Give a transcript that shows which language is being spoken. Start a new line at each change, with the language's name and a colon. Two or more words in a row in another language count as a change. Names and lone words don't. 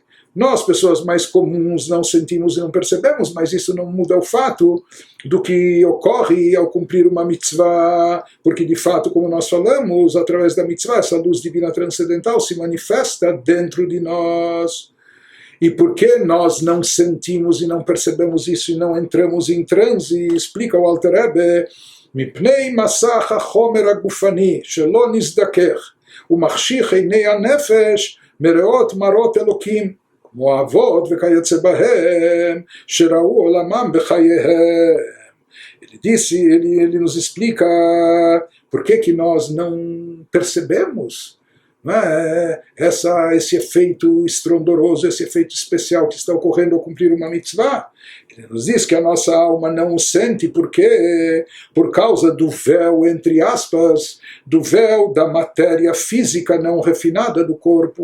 Portuguese: Nós, pessoas mais comuns, não sentimos e não percebemos, mas isso não muda o fato do que ocorre ao cumprir uma mitzvah, porque de fato, como nós falamos, através da mitzvah, essa luz divina transcendental se manifesta dentro de nós. E por que nós não sentimos e não percebemos isso e não entramos em transe? Explica o Alter Rebbe,
Hebrew: מפני מסך החומר הגופני, שלא נזדכך, ומחשיך עיני הנפש, מראות מראות אלקים. כמו האבות וכיוצא בהם, שראו עולמם בחייהם.
Portuguese: Ele nos explica por que nós não percebemos, não é, esse efeito estrondoroso, esse efeito especial que está ocorrendo ao cumprir uma mitzvah. Ele nos diz que a nossa alma não o sente porque, por causa do véu, entre aspas, do véu da matéria física não refinada do corpo.